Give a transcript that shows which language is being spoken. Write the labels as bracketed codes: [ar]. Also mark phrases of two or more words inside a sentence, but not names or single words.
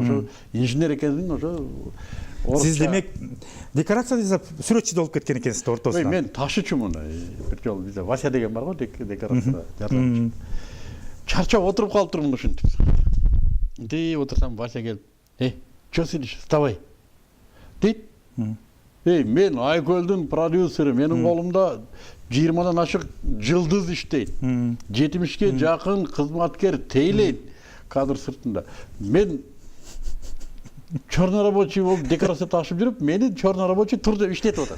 [ky] Ошо инженер экенсиң, ошо Сиз демек декорация десе сүрөтчү болуп кеткен экенсиз ортосунан. Мен ташычумун. Бир жолу бизде Вася деген бар го, декорацияда жардамчы. Чарчап отуруп калыптырмын ушинтип. Отурсам Вася келип, [ru] "Чё сидишь? Вставай." [ky] Дейт. Мен Айкөлдүн продюсери, менин колумда 20-дан ашык жылдыз иштейт. 70-ке жакын кызматкер тейлейт кадр сыртында. Мен [ru] черный рабочий [ky] болуп декорация ташып жүрүп, мени [ru] черный рабочий [ky] тур деп иштетип атат.